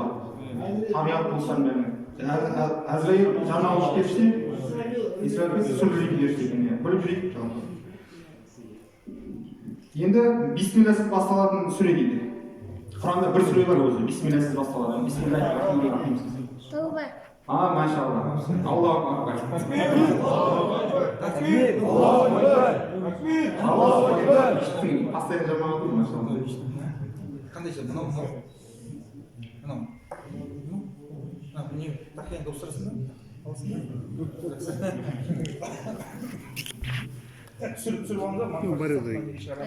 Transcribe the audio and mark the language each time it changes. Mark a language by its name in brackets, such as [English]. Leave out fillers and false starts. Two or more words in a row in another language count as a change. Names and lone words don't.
[Kazakh] Табиғат болсаң бәрін. Әзірейіл жаңа ауыш періште, Исрафил сүрлейтін періште екен. Біліп жүрейік жалпы. Енді бисмилласыз басталатын сүре дейді. Құранда бір сүре бар өзі, бисмилласыз басталатын. [Arabic] بسم الله الرحمن الرحيم. [Kazakh] Тәуба. [Arabic] ما شاء الله. الله أكبر. الله أكبر. [Kazakh] Постоянно жамағат ғой, машалла. Қандай жер? Мынау. Не, тақияңды ұстырасың ба? Түсіріп алыңдар.